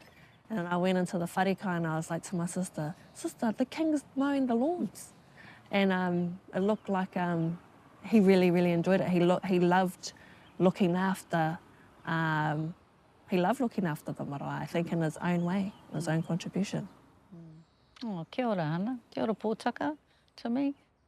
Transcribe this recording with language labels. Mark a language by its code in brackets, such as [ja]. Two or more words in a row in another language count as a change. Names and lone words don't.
[en] And I went into the wharika and I was like to my sister, the king's mowing the lawns. And it looked like he really, really enjoyed it. He loved looking after the marae, I think, in his own way, his own contribution. [mi] Oh, kia ora, Hana. Kia ora, Potaka, Timi.